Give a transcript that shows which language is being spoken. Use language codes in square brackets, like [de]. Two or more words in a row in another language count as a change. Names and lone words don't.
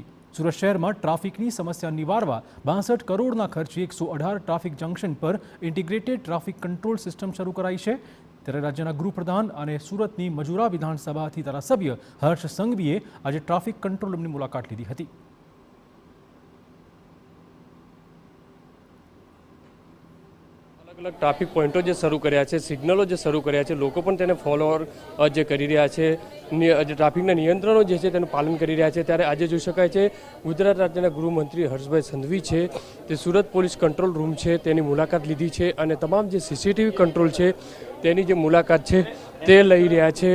[gu] સુરત શહેરમાં ટ્રાફિકની સમસ્યા નિવારવા 62 કરોડના ખર્ચે 118 ટ્રાફિક જંકશન પર [en] Integrated Traffic Control System [gu] શરૂ કરાઈ છે। ત્યારે રાજ્યના ગૃહપ્રધાન અને સુરતની મજૂરા વિધાનસભાથી ધારાસભ્ય હર્ષ સંઘવીએ આજે [en] traffic control room [gu] મુલાકાત લીધી હતી। અલગ ટ્રાફિક પૉઇન્ટો જો શરૂ કર્યા છે, સિગ્નલો જો શરૂ કર્યા છે, લોગ પણ તેને ફૉલોઅર જો કરી રહ્યા છે, ટ્રાફિકના નિયંત્રણો જે છે તેનું પાલન કરી રહ્યા છે। ત્યારે આજે જોઈ શકાય છે ગુજરાત રાજ્યના ગૃહમંત્રી હર્ષભાઈ સંઘવી છે તે સૂરત પોલીસ કંટ્રોલ રૂમ છે તેની મુલાકાત લીધી છે અને તમામ જે સીસીટીવી કંટ્રોલ છે તેની જે મુલાકાત છે તે લઈ રહ્યા છે।